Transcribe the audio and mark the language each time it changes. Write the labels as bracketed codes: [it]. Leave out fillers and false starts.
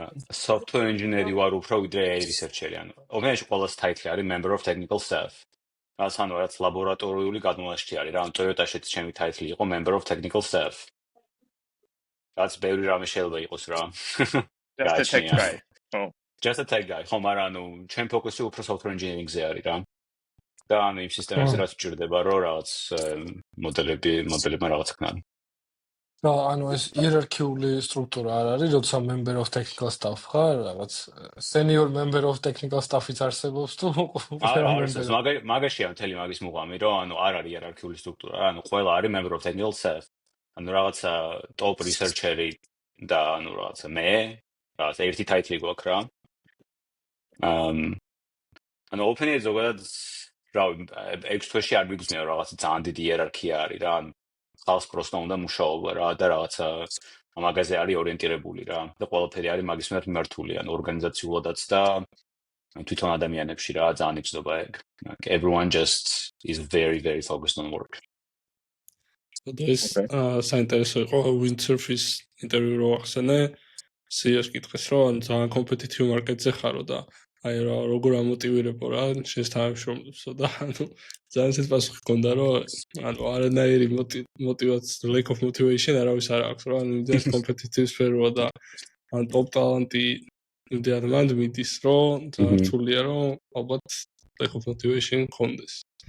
[ka] software engineer-ი ვარ უფრო ვიდრე AI researcher-ი, ანუ OpenAI-ში ყოველს title არის member of technical staff. რაც ანუ რაც ლაბორატორიული გადმონაშთი არის რა, ანუ Toyota-შიც ჩემი title იყო member of technical staff. რაც ბევრი რამე შეიძლება იყოს რა. [en] Just a tech guy. Oh. Just a tech guy. [ka] ხო, მაგრამ ანუ ჩემ ფოკუსი უფრო software engineering-ზე არის რა. და ანუ იმ სისტემებზე რაც ჭირდება, რომ რაღაც მოდელებმა რაღაც ქნან. და ანუ ეს იერარქიული სტრუქტურა არ არის, როცა member of technical staff ხარ, რაღაც senior member of technical staff-იც არსებობს თუ არის მაგაშია მთელი მაგის მუღამი, რომ ანუ არ არის იერარქიული სტრუქტურა, ანუ ყველა არის member of technical staff. ანუ რაღაცა top researcher-ი და ანუ რაღაცა მე, რაღაც ერთი title გვაქვს რა. ანუ OpenAI ზოგადად რა 6 თვეში არ მიგრძნია რაღაცა ძალიან დიდი იერარქია არის რა, ანუ ხალხს პროსტა უნდა მუშაობა რა და რაღაცა მაგაზე არის ორიენტირებული რა და ყველაფერი არის მაგის მიერ მიმართული, ანუ ორგანიზაციულადაც და თვითონ ადამიანებში რა ძალიან იცნობა ეგ. [en] Everyone just is very very focused on work. [ka] და ეს საინტერესო იყო Windsurf-ის ინტერვიუ რო ახსენე, CEO-ს კითხეს, რომ ძალიან competitive market-ზე ხარო და აი რა როგორ ამოტივირებო რა შენს თანამშრომლებსო და ანუ ძალიან ისეთ პასუხი ჰქონდა, რომ ანუ არანაირი motivation, lack of motivation არავის არ აქვს რა, ანუ იმდენად competitive სფეროა და ან top ტალანტი იმდენად მანდ მიდის, რომ ძალიან რთულია, რომ ალბათ lack of motivation ჰქონდეს.